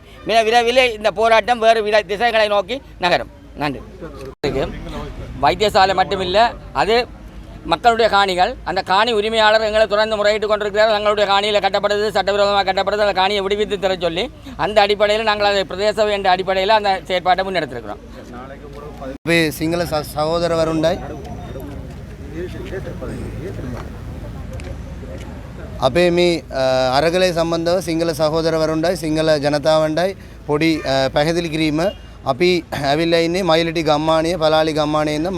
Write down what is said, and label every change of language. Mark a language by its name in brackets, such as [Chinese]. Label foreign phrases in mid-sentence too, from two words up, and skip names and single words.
[Tamil] மிக விரைவில் இந்த போராட்டம் வேறு திசைகளை நோக்கி நகரும். நன்றி. வைத்தியசாலை மட்டுமில்லை, அது மக்களுடைய காணிகள். அந்த காணி உரிமையாளர் எங்களை தொடர்ந்து முறையிட்டு கொண்டிருக்கிறார். தங்களுடைய காணியில் கட்டப்படுது, சட்டவிரோதமாக கட்டப்படுது, அந்த காணியை விடுவித்து தர சொல்லி அந்த அடிப்படையில் நாங்கள் அதை பிரதேச என்ற அடிப்படையில் அந்த செயற்பாட்டை முன்னெடுத்திருக்கிறோம். [Sinhala] සිංහල සහෝදරවරුන්ටයි අපේ මේ අරගලය සම්බන්ධව සිංහල සහෝදරවරුන්ටයි සිංහල ජනතාවන්ටයි පොඩි පැහැදිලි කිරීම. අපි ඇවිල්ලා ඉන්නේ මයිලටි ගම්මානයේ පලාලි ගම්මානයේ ඉන්න.